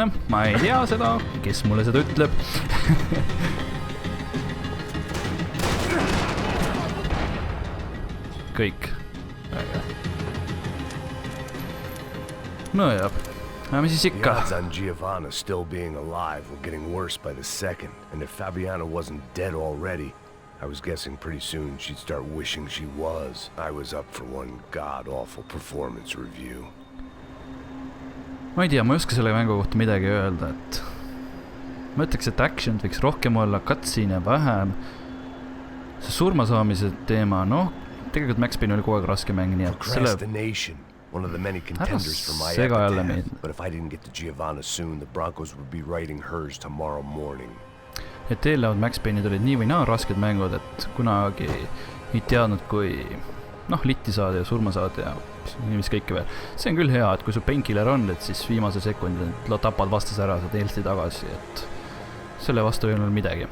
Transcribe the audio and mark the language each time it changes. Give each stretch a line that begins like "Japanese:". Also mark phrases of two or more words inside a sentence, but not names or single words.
Estonian: Ma ei tea seda, kes mulle seda ütleb. Kõik. No jah. Mis siis ikka?
English: The odds on Giovanna still being alive were getting worse by the second, and if Fabiana wasn't dead already, I was guessing pretty soon she'd start wishing she was. I was up for one god-awful performance review.
Estonian: Ma ei tea, ma ei oska selle mängu kohta midagi öelda, et ma ütleks, et action võiks rohkem olla, cutscene vähem. See surmasaamise teema, tegelikult Max Payne oli kogu aeg raske mäng, nii et selle...
English: One of the many contenders for my epitaph, but if I didn't get to Giovanna soon, the Broncos would be writing hers tomorrow morning.
Estonian: Et eelnevad Max Payne'id olid nii või naa rasked mängud, et kunagi ei teadnud, kui litti saada ja surma saada ja mis kõike veel. See on küll hea, et kui su painkiller on, et siis viimase sekundi tapad vastas ära, saad health'i tagasi, et selle vastu ei olnud midagi.